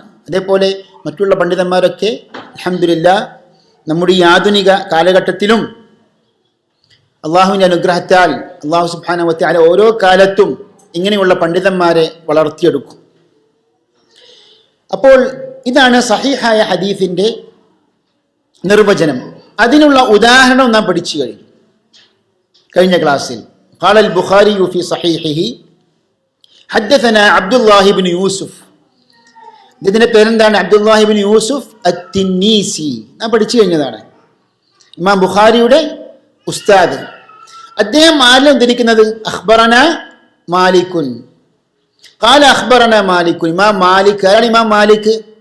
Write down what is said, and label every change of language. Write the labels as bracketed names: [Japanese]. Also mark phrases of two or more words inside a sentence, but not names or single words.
[Malayalam] അതേപോലെ മറ്റുള്ള പണ്ഡിതന്മാരൊക്കെ അൽഹംദുലില്ലാഹ് നമ്മുടെ ഈ ആധുനിക കാലഘട്ടത്തിലും അള്ളാഹുവിൻ്റെ അനുഗ്രഹത്താൽ അള്ളാഹു [Arabic] سبحانه وتعالى [Malayalam] ഓരോ കാലത്തും ഇങ്ങനെയുള്ള പണ്ഡിതന്മാരെ വളർത്തിയെടുക്കും. അപ്പോൾ ഇതാണ് സഹീഹായ ഹദീസിന്റെ നിർവചനം. അതിനുള്ള ഉദാഹരണം നാം പഠിച്ചു കഴിഞ്ഞ ക്ലാസ്സിൽ. [Arabic] قال البخاري في صحيحه حدثنا عبد الله بن يوسف. [Malayalam] ഇതിന്റെ പേരെന്താണ്? അബ്ദുല്ലാഹി ഇബ്നു യൂസുഫ് അത്തിന്നീസി. നാം പഠിച്ചു കഴിഞ്ഞതാണ്. ഇമാം ബുഖാരിയുടെ ഉസ്താദ്. അദ്ദേഹം ആരിലും ധരിക്കുന്നത് [Arabic] أخبرنا مالك. قال أخبرنا مالك. [Malayalam] ഇമാം മാലിക്. ആരാണ് ഇമാം മാലിക്?